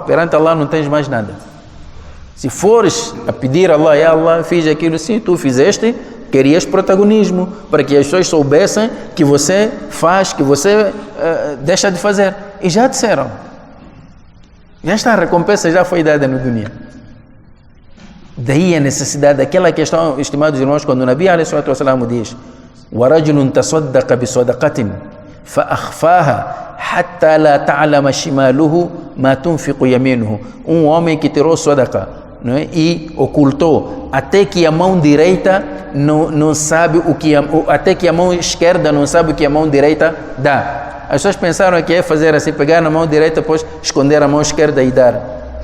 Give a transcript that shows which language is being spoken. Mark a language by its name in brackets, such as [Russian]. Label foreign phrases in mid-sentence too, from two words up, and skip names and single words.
[Portuguese] Perante Allah não tens mais nada. Se fores a pedir a Allah: [Arabic] يا الله, [Portuguese] fiz aquilo, sim, tu fizeste, querias protagonismo, para que as pessoas soubessem que você faz, que você deixa de fazer. E já disseram. Já está, a recompensa já foi dada no dunya. Daí a necessidade daquela questão, estimados irmãos, quando o [Arabic] النبي عليه الصلاة والسلام [Portuguese] diz: [Arabic] وَرَجُلٌ تَصَدَّقَ بِصَدَقَةٍ فَأَخْفَاهَا حَتَّى لَا تَعْلَمَ شِمَالُهُ مَا تُنْفِقُ يَمِينُهُ. [Portuguese] Um homem que tirou sadaqa, não é? E ocultou, até que a mão direita não sabe o que até que a mão esquerda não sabe o que a mão direita dá. As pessoas pensaram que é fazer assim, pegar na mão direita, depois esconder a mão esquerda e dar.